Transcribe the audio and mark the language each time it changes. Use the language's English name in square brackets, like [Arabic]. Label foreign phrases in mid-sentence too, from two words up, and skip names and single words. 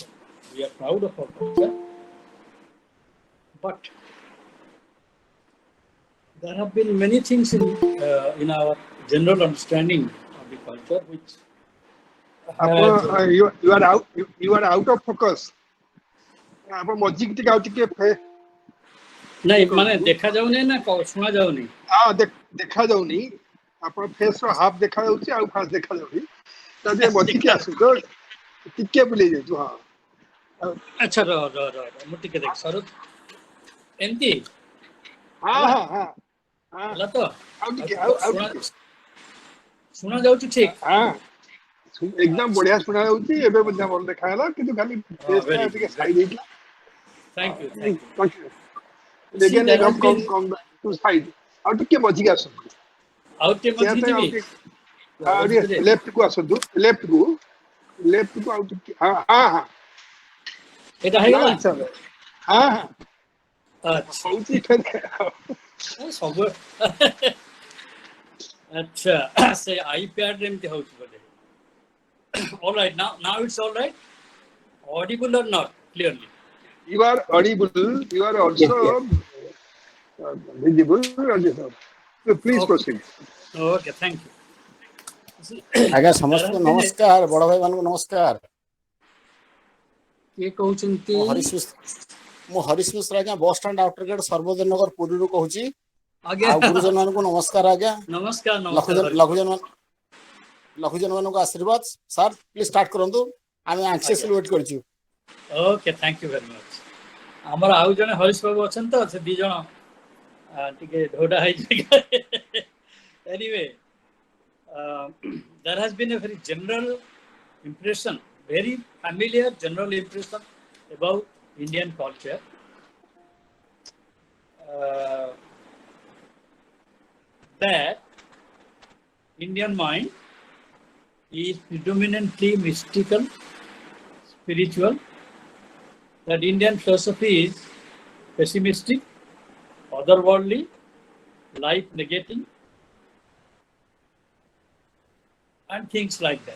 [English] We are proud of our culture, but there have been many things in our general understanding of the culture which you are out of focus. [Odia] ଆପଣ ମଝିକି ଟିକେ ଆଉ ଟିକେ ନାଇଁ ମାନେ ଦେଖା ଯାଉନି ନା ଶୁଣା ଯାଉନି? ହଁ ଦେଖା ଯାଉନି, ଆପଣ ଫେସ ର ହାଫ ଦେଖା ଯାଉଛି ଆଉ ଫାଷ୍ଟ ଦେଖା ଯାଉନି, ତା ଟିକେ ମଝିକି ଆସନ୍ତୁ, ଟିକେ ବୁଲେଇ ଯାଉଛୁ। ହଁ ଆଚ୍ଛା ମୁଁ ଟିକେ ଦେଖ ସରୁ ଏମିତି। ହଁ ହଁ ହଁ ହେଲା ତ? ଆଉ ଟିକେ ଆଉ ଟିକେ ଶୁଣା ଯାଉଛି ଠିକ? ହଁ ଏକଦମ ବଢିଆ ଶୁଣା ଯାଉଛି, ଏବେ ମଧ୍ୟ ଭଲ ଦେଖା ହେଲା, କିନ୍ତୁ ଖାଲି ଫେସ ଟା ଟିକେ ସାଇଡ ହେଇଥିଲା। [English] Thank you. Again, come back to side. ଆଉ ଟିକେ ମଝିକି ଆସନ୍ତୁ, ଆଉ ଟିକେ ମଝିକି ଯିବି, ଆଉ ଟିକେ ଲେଫ୍ଟ କୁ ଆସନ୍ତୁ, ଲେଫ୍ଟ କୁ ଆଉ ଟିକେ, ହଁ ହଁ ହଁ ଏଇଟା ହେଇଗଲା। ହଁ ହଁ ଆଚ୍ଛା ହଉଛି ସବୁ ଆଚ୍ଛା ସେ ଆଇପ୍ୟାଡ ରେ ଏମିତି ହଉଛି ବୋଧେ। All right, now it's all right. Audible or not clearly? You are audible. You are also visible. So please proceed. Okay, thank you. [Odia] ଆଜ୍ଞା ସମସ୍ତଙ୍କୁ ନମସ୍କାର, ବଡ ଭାଇ ମାନଙ୍କୁ ନମସ୍କାର। କିଏ କହୁଛନ୍ତି? ମୁଁ ହରିଶ ମିଶ୍ର ଆଜ୍ଞା, [English] bus stand outer gate [Odia] ସର୍ବୋଦୟ ନଗର ପୁରୀରୁ କହୁଛି। ଆଜ୍ଞା ଆଉ ଗୁରୁଜନ ମାନଙ୍କୁ ନମସ୍କାର ଆଜ୍ଞା, ନମସ୍କାର। ଲଘୁଜନ ମାନଙ୍କୁ ଆଶୀର୍ବାଦ। [English] sir please start [Odia] କରନ୍ତୁ, ଆମେ [English] anxiously wait [Odia] କରିଛୁ। [English] Okay, thank you very much. [Odia] ଆମର ଆଉ ଜଣେ ହରିଶ ବାବୁ ଅଛନ୍ତି ତ, ସେ ଦି ଜଣ ଟିକେ ଢୋଡା ହେଇଛି। [English] Anyway, there has been a very general impression, very familiar general impression about Indian culture. That Indian mind is predominantly mystical, spiritual, that Indian philosophy is pessimistic, otherworldly, life negating, and things like that.